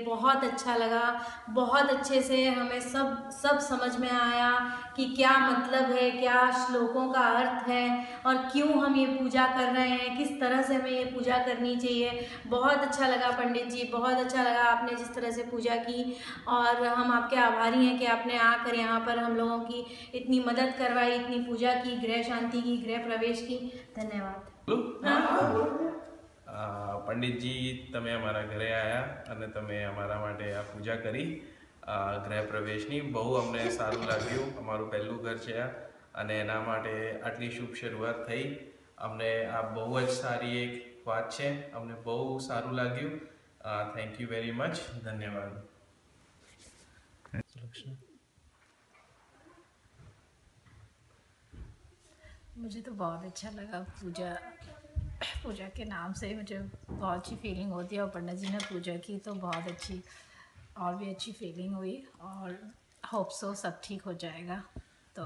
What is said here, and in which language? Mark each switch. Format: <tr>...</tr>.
<hi>बहुत अच्छा लगा, बहुत अच्छे से हमें सब समझ में आया कि क्या मतलब है, क्या श्लोकों का अर्थ है और क्यों हम ये पूजा कर रहे हैं, किस तरह से हमें ये पूजा करनी चाहिए। बहुत अच्छा लगा पंडित जी, बहुत अच्छा लगा आपने जिस तरह से पूजा की, और हम आपके आभारी हैं कि आपने आकर यहाँ पर हम लोगों की इतनी मदद करवाई, इतनी पूजा की, गृह शांति की, गृह प्रवेश की। धन्यवाद।</hi> <gu>પંડિતજી તમે અમારા ઘરે આવ્યા અને તમે અમારા માટે આ પૂજા કરી ગૃહ પ્રવેશની, બહુ અમને સારું લાગ્યું। અમારું પહેલું ઘર છે આ, અને એના માટે આટલી શુભ શરૂઆત થઈ। અમને આ બહુ જ સારી એક વાત છે, અમને બહુ સારું લાગ્યું।</gu> <en>thank you very much,</en> <gu>ધન્યવાદ।</gu> <hi>मुझे तो बहुत अच्छा लगा पूजा के नाम से मुझे बहुत अच्छी फीलिंग होती है और पंडित जी ने पूजा की तो बहुत अच्छी और भी अच्छी फीलिंग हुई और</hi> <en>hope so</en> <hi>सब ठीक हो जाएगा। तो</hi>